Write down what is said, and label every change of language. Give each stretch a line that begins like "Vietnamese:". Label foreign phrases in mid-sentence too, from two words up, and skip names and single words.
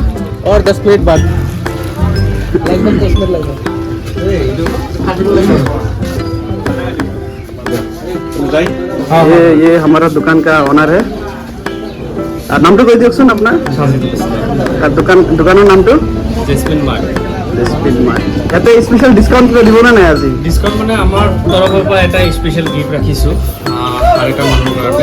Hindi: और 10 मिनट बाद। लगभग 10 मिनट लगेगा। हाँ ये हमारा दुकान का ओनर है। नाम तो कोई दियोगसुन अपना
Assamese: दुकाনৰ নামটো জেসমিন মার্ট। ইয়াতে
English: special discount
Assamese: কিবা দিব না নাই আজি? ডিসকাউন্ট মানে আমাৰ তৰফৰ পৰা এটা
English: special gift
Assamese: ৰাখিছোঁ আৰু এটা মানুহৰ কাৰণে।